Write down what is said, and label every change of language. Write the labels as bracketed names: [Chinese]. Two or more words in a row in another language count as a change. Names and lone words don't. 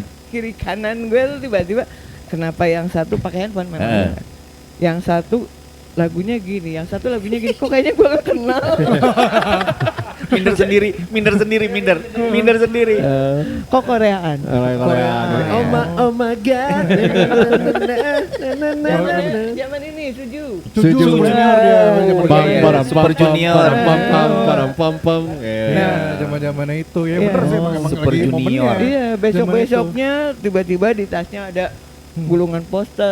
[Indonesian] Kiri kanan gue tuh tiba-tiba kenapa yang satu pakai handphone memang. Yang satu lagunya gini, yang satu lagunya gini. Kok kayaknya gue gak kenal. Minder sendiri. Kok Koreaan? Korea. [English] Oh my god. [Indonesian] Zaman ini Suju. Suju. Junior dia. Super Junior. Pam. Nah, zaman-zamannya itu ya bener sih emang Super lagi Junior. momennya. Iya, besok-besoknya tiba-tiba di tasnya ada gulungan poster,